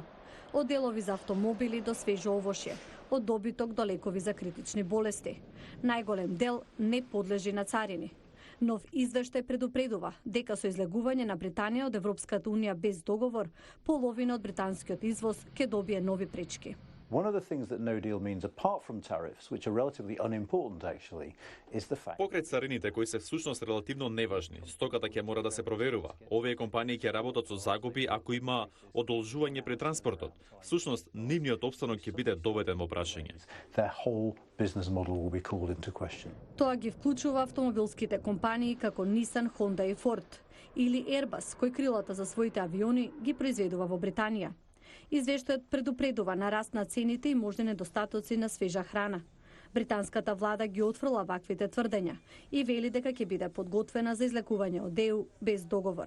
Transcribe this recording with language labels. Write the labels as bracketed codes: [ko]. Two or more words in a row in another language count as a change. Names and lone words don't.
[mk] Од делови за автомобили до свежо овошје, од добиток до лекови за критични болести. Најголем дел не подлежи на царини. Нов извештај предупредува дека со излегување на Британија од Европската унија без договор, половина од британскиот извоз ќе добие нови пречки. [en] One of the things that no deal means, apart from tariffs, which are relatively unimportant actually, is the fact. [mk] Покрај царините кои се всушност релативно неважни, стоката ќе мора да се проверува. Овие компании ќе работат со загуби ако има одолжување при транспортот. Всушност, нивниот опстанок ќе биде доведен во прашање. [en] Their whole business model will be called into question. [mk] Тоа ги вклучува автомобилските компании како Nissan, Honda и Ford, или Airbus, кој крилата за своите авиони ги произведува во Британија. Извештајот предупредува на раст на цените и можни недостатоци на свежа храна. Британската влада ги отфрла ваквите тврдења и вели дека ќе биде подготвена за излекување од ЕУ без договор.